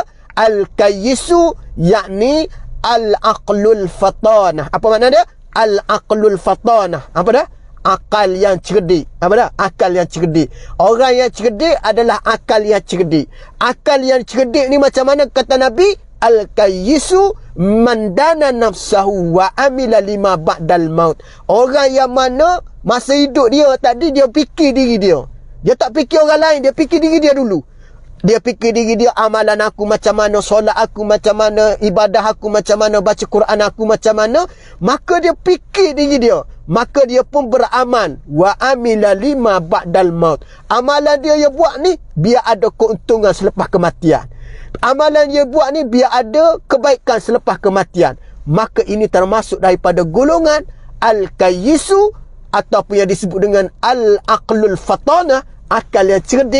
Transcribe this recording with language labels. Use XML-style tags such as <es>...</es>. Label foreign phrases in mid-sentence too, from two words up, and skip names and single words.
<ar>Al-kayyisu yakni al-aqlul fatanah.</ar> <ms>Apa makna dia?</ms> <ar>Al-aqlul fatanah.</ar> <ms>Apa dah? Akal yang cerdik. Apa dah? Akal yang cerdik. Orang yang cerdik adalah akal yang cerdik. Akal yang cerdik ni macam mana kata Nabi?</ms> <ar>Al-kayyisu man dana nafsahu wa amila lima ba'dal maut.</ar> <ms>Orang yang mana masa hidup dia tadi dia fikir diri dia. Dia tak fikir orang lain, dia fikir diri dia dulu. Dia fikir diri dia, amalan aku macam mana, solat aku macam mana, ibadah aku macam mana, baca Quran aku macam mana. Maka dia fikir diri dia, maka dia pun beramal.</ms> <ar>Wa amila lima ba'dal maut.</ar> <ms>Amalan dia buat ni biar ada keuntungan selepas kematian. Amalan dia buat ni biar ada kebaikan selepas kematian. Maka ini termasuk daripada golongan al-kayyisu, ataupun yang disebut dengan</ms> <ar>al-aqlul fatanah,</ar> <ms>akal yang cerdik.</ms>